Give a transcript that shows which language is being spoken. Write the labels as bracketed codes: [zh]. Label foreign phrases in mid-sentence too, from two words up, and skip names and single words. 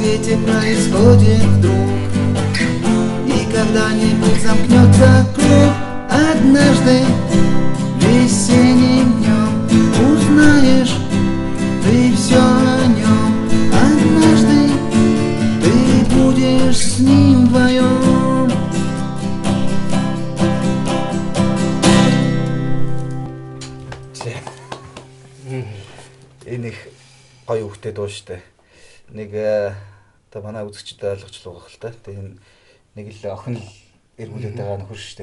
[ru] свете происходит вдруг. И когда-нибудь замкнется круг, однажды весенним днем узнаешь ты все о нем. Однажды ты будешь с ним вдвоем. [mn] Энэ их гоё үгтэй дуу штэ. Нэг одоо манай үзэгчд ойлгочлоо гэх л та. Тэгээ нэг л охин л эргүүлээд байгаа нөхөр штэ.